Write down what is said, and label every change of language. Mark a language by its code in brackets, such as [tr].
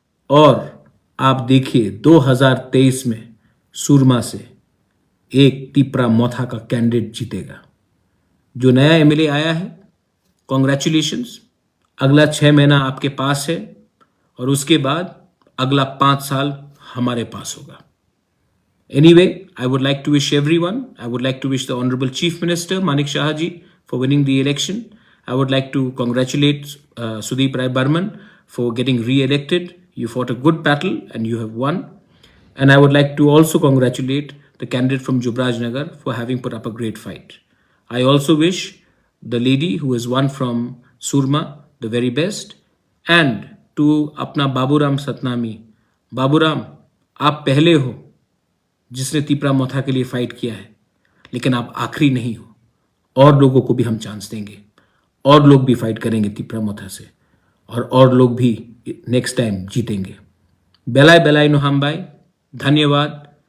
[hi] और आप देखिए 2023 में सुरमा से एक तिपरा मोथा का कैंडिडेट जीतेगा। जो नया एमएलए आया है, कॉन्ग्रेचुलेशंस। अगला 6 महीना आपके पास है और उसके बाद अगला 5 साल हमारे पास होगा। [en] Anyway, I would like to wish everyone, I would like to wish the Honorable Chief Minister Manik Shah ji for winning the election. I would like to congratulate Sudeep Rai Burman for getting re-elected. You fought a good battle and you have won. And I would like to also congratulate the candidate from Jubraj Nagar for having put up a great fight. I also wish the lady who has won from Surma the very best. [hi] And to अपना बाबूराम सतनामी, बाबूराम, आप पहले हो जिसने तिपरा मोथा के लिए fight किया है, लेकिन आप आखिरी नहीं हो। और लोगों को भी हम चांस देंगे, और लोग भी फाइट करेंगे तिपरा मोथा से। और लोग भी नेक्स्ट टाइम जीतेंगे। बेलाय बेलाय नो हम भाई, धन्यवाद।